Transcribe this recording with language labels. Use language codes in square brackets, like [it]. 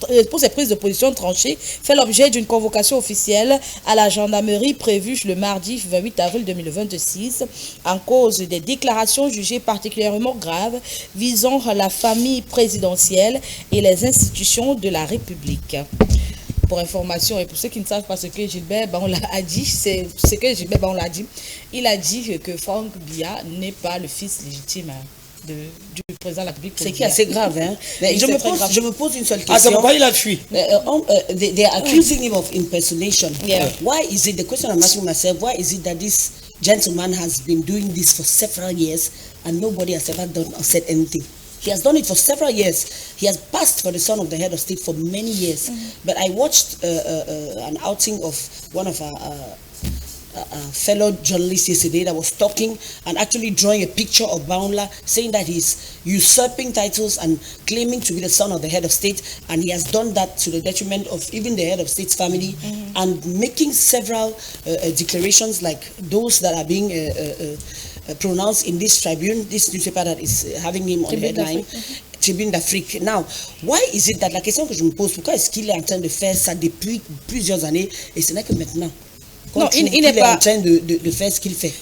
[fr] Pour ses prises de position tranchées, fait l'objet d'une convocation officielle à la gendarmerie prévue le mardi 28 avril 2026 en cause des déclarations jugées particulièrement graves visant la famille présidentielle et les institutions de la République. Pour information et pour ceux qui ne savent pas ce que Gilbert Baoula a dit, c'est ce que Gilbert Baoula a dit. Il a dit que Franck Biya n'est pas le fils légitime du président de la République. C'est qui est assez grave, hein? Mais je me pose une seule question. Ah, c'est pourquoi il a fui? [en] They are accusing him of impersonation. Yeah. Why is it, the question I'm asking myself, why is it that this gentleman has been doing this for several years and nobody has ever done or said anything? He has done it for several years. He has passed for the son of the head of state for many years. But I watched an outing of one of our fellow journalist yesterday that was talking and actually drawing a picture of Baoula, saying that he's usurping titles and claiming to be the son of the head of state, and he has done that to the detriment of even the head of state's family, and making several declarations like those that are being pronounced in this Tribune, this newspaper that is having him on the headline. [fr] Tribune d'Afrique. [en] Now, why is it that, [fr] la question que je me pose, pourquoi est-ce qu'il est en train de faire ça depuis plusieurs années et ce n'est que maintenant? Non, il n'est pas en train de faire ce qu'il fait.